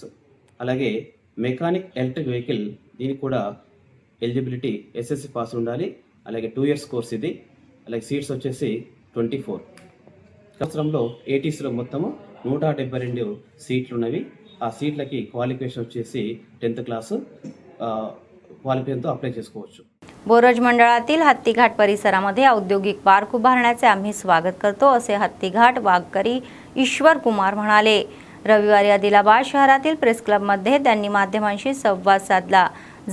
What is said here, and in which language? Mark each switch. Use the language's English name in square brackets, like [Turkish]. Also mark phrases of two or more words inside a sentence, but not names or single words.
[Telugu] అలాగే [English] mechanic electric vehicle, [Telugu] దీనికి కూడా ఎలిజిబిలిటీ SSC పాస్ ఉండాలి. అలాగే 2 [English] years course [Telugu] ఇది. అలాగే సీట్స్ వచ్చేసి 24. సంవత్సరంలో ATCలో మొత్తము 172 సీట్లు ఉన్నవి. ఆ సీట్లకి క్వాలిఫికేషన్ వచ్చేసి 10th [English] class qualificationతో [Telugu] अप्लाय చేసుకోవచ్చు. [Marathi] बोरज मंडळातील हत्तीघाट परिसरामध्ये औद्योगिक पार्क उभारण्याचे आम्ही स्वागत करतो असे हत्तीघाट वाघकरी ईश्वर कुमार म्हणाले. रविवारी आदिलाबाद शहरातील प्रेस क्लबमध्ये त्यांनी माध्यमांशी संवाद साधला.